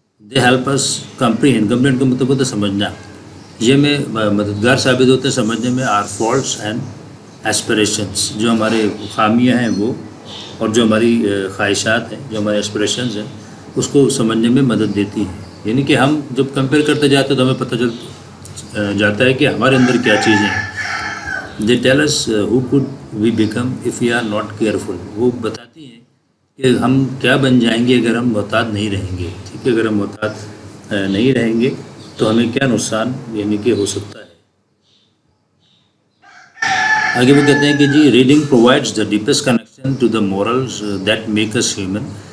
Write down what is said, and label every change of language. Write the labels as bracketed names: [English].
[English] They help us comprehend. [Urdu] Comprehend کا مطلب ہوتا ہے سمجھنا. یہ میں مددگار ثابت ہوتے ہیں سمجھنے میں [English] are faults and aspirations, [Urdu] جو ہمارے خامیاں ہیں وہ، اور جو ہماری خواہشات ہیں، جو ہمارے ایسپریشنز ہیں، اس کو سمجھنے میں مدد دیتی ہیں. یعنی کہ ہم جب کمپیئر کرتے جاتے ہیں تو ہمیں پتہ چل جاتا ہے کہ ہمارے اندر کیا چیزیں ہیں. [English] They tell us who could we become if we are not careful. [Urdu] وہ بتاتی ہیں کہ ہم کیا بن جائیں گے اگر ہم محتاط نہیں رہیں گے. ٹھیک ہے، اگر ہم محتاط نہیں رہیں گے تو ہمیں کیا نقصان یعنی کہ ہو سکتا ہے. آگے وہ کہتے ہیں کہ جی [English] Reading provides the deepest connection to the morals that make us human.